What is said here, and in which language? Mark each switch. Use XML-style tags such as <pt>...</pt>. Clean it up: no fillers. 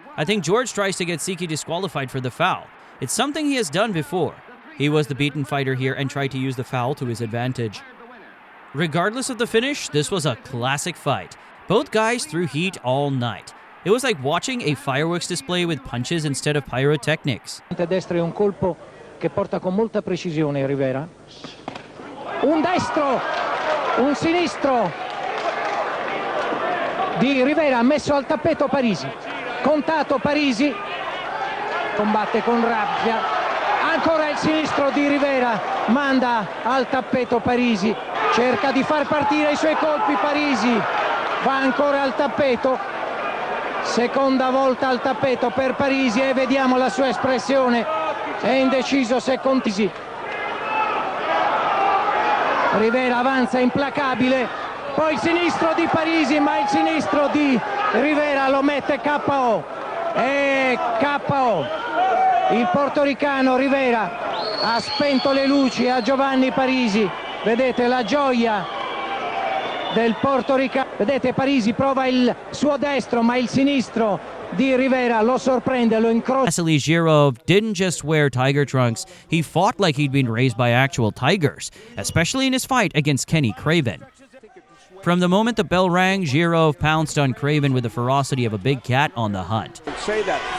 <en>I think George tries to get Siki disqualified for the foul. It's something he has done before. He was the beaten fighter here and tried to use the foul to his advantage. Regardless of the finish, this was a classic fight. Both guys threw heat all night. It was like watching a fireworks display with punches instead of pyrotechnics.</en> <it>Destro è un colpo che porta con molta precisione Rivera. Un destro, un sinistro di Rivera messo al tappeto Parisi. Contato Parisi, combatte con rabbia. Ancora il sinistro di Rivera, manda al tappeto Parisi. Cerca di far partire i suoi colpi Parisi. Va ancora al tappeto. Seconda volta al tappeto per Parisi e vediamo la sua espressione. È indeciso se Contisi. Rivera avanza implacabile. Poi il sinistro di Parisi, ma il sinistro di Rivera lo mette KO. E KO. Il portoricano Rivera ha spento le luci a Giovanni Parisi. Vedete la gioia del portoricano. Vedete Parisi prova il suo destro, ma il sinistro di Rivera, lo sorprende, lo incrocia.</it> <en>Vasily Zhirov didn't just wear tiger trunks, he fought like he'd been raised by actual tigers, especially in his fight against Kenny Craven. From the moment the bell rang, Zhirov pounced on Craven with the ferocity of a big cat on the hunt. Say that.</en>